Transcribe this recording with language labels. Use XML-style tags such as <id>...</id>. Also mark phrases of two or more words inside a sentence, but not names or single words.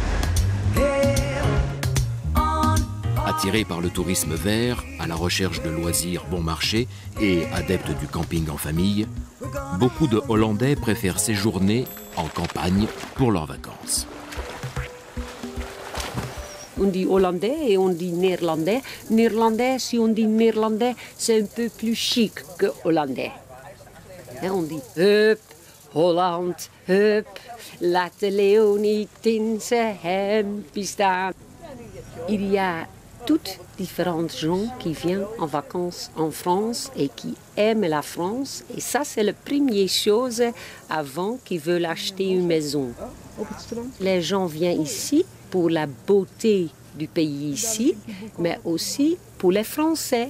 <fr>Attirés par le tourisme vert, à la recherche de loisirs bon marché et adeptes du camping en famille, beaucoup de Hollandais préfèrent séjourner en campagne pour leurs vacances. On dit hollandais et on dit néerlandais. Néerlandais, si on dit néerlandais, c'est un peu plus chic que hollandais. Et on dit</fr> <nl>hup, Holland, hup, laat de leeuw niet in zijn hempje staan.</nl> <fr>Il y a toutes différentes gens qui viennent en vacances en France et qui aiment la France. Et ça, c'est la première chose avant qu'ils veulent acheter une maison. Les gens viennent ici pour la beauté du pays ici, mais aussi pour les Français.</fr>